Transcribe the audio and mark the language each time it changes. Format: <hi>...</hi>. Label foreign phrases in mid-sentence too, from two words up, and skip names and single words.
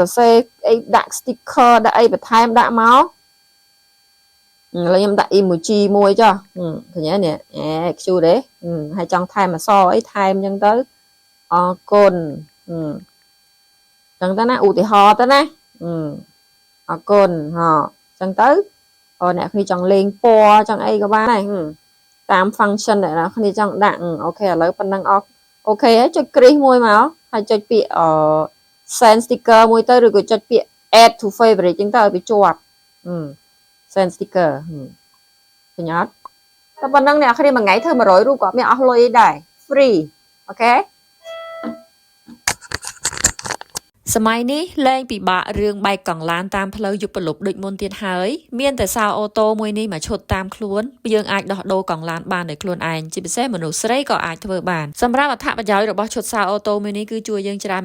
<km>សេអីដាក់ sticker ដាក់អីបន្ថែមដាក់មកឥឡូវខ្ញុំដាក់ emoji មួយចុះឃើញទេនេះcute ទេហើយចង់ថែមអក្សរអីថែមអញ្ចឹងទៅអរគុណចឹងទៅណាឧទាហរណ៍ទៅណាអរគុណចឹងទៅអ្នកគ្នាចង់លេងពណ៌ចង់អីក៏បានដែរតាម function ដែលអ្នកគ្នាចង់ដាក់អូខេឥឡូវប៉ុណ្ណឹងអូខេហើយចុចគ្រីសមួយមកហើយចុចពាក្យ</km> <en>send sticker</en> <km>មួយទៅឬក៏ចុចពាក្យ</km> <en>add to favorite</en> <km>ចឹងទៅឲ្យវាជាប់</km> <en>send sticker</en> <km>ឃើញអត់តែប៉ុណ្ណឹងអ្នកគ្នាមួយថ្ងៃធ្វើ100រូបក៏មានអស់លុយអីដែរ free អូខេសម័យនេះលែងពិបាករឿងបែកកង់ឡានតាមផ្លូវយុពលុបដូចមុនទៀតហើយមានតែសារអូតូមួយនេះមកឈុតតាមខ្លួនយើងអាចដោះដូរកង់ឡានបានដោយខ្លួនឯងជាពិសេសមនុស្សស្រីក៏អាចធ្វើបានសម្រាប់អត្ថប្រយោជន៍របស់ឈុតសារអូតូមួយនេះគឺជួយយើងច្រើនមែន</km>